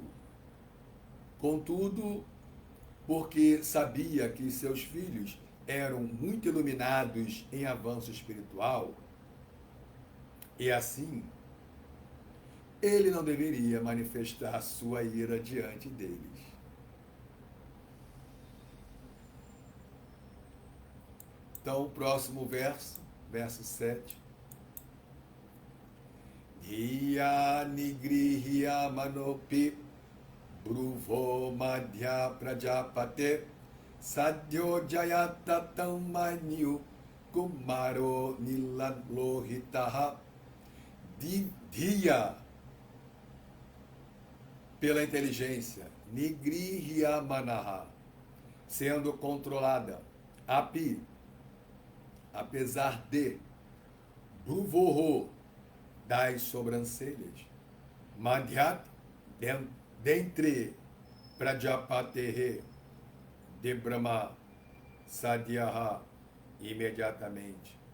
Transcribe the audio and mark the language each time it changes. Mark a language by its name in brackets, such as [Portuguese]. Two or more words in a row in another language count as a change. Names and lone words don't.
[Portuguese] Contudo, porque sabia que seus filhos eram muito iluminados em avanço espiritual, e assim, ele não deveria manifestar sua ira diante deles. Então, o próximo verso, verso 7. [Sanskrit] Dhiya nigrihya manopi Bruvo madhya prajapate Sadhyo jayatatam manyu Kumaro nilalohitaha Dhiya, [Portuguese] pela inteligência, [Sanskrit] Nigrihya manaha, [Portuguese] sendo controlada, Api, apesar de, Bruvoho, das sobrancelhas, Madhyat, dentre Prajapatehe de Brahma Sadhyaha, imediatamente.